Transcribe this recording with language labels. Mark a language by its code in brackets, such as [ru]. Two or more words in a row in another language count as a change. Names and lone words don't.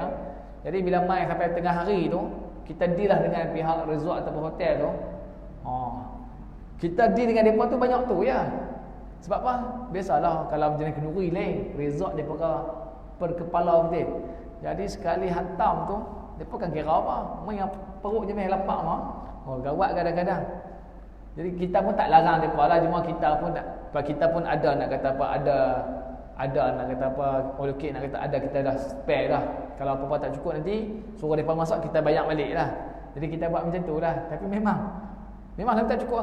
[ms] Jadi bila main sampai tengah hari tu, kita deal lah dengan pihak resort ataupun hotel tu. Kita deal dengan mereka tu banyak tu ya. Sebab apa? Biasalah kalau jenis kenduri lain, resort dia per kepala betul. Jadi sekali hantam tu, mereka kan kira apa? Main perut je main lapak mah. Gawat kadang-kadang. Jadi kita pun tak larang mereka lah, cuma kita pun ada nak kata apa, ada nak kata apa, okey nak kata ada, kita dah spare dah. Kalau apa-apa tak cukup nanti suruh mereka masak, kita bayar balik lah. Jadi kita buat macam tu lah. Tapi memang tak cukup lah.